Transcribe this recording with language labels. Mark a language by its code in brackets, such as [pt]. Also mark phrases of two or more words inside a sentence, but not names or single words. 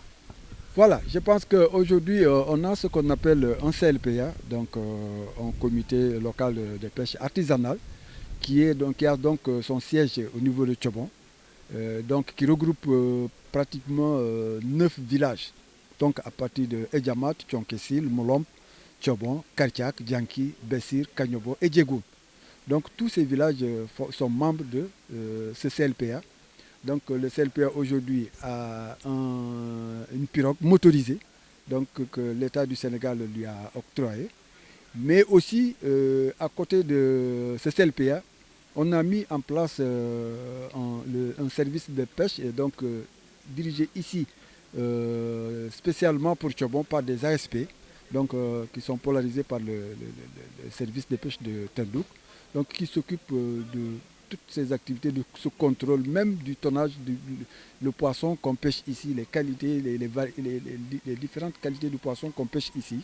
[fr] Voilà, je pense qu'aujourd'hui, on a ce qu'on appelle un CLPA, donc un comité local de pêche artisanale, qui a donc son siège au niveau de Tchobon, donc qui regroupe pratiquement 9 villages. Donc à partir de Edjamat, Tchonkessil, Molomb, Tchobon, Kartiak, Djanki, Bessir, Kanyobo et Djegoum. Donc tous ces villages sont membres de ce CLPA. Donc le CLPA aujourd'hui a une pirogue motorisée, donc, que l'État du Sénégal lui a octroyée. Mais aussi, à côté de ce CLPA, on a mis en place un service de pêche, et donc dirigé ici spécialement pour Tchobon par des ASP, donc, qui sont polarisés par le service de pêche de Tendouk, donc qui s'occupe de toutes ces activités de ce contrôle, même du tonnage, le poisson qu'on pêche ici, les qualités, les différentes qualités du poisson qu'on pêche ici.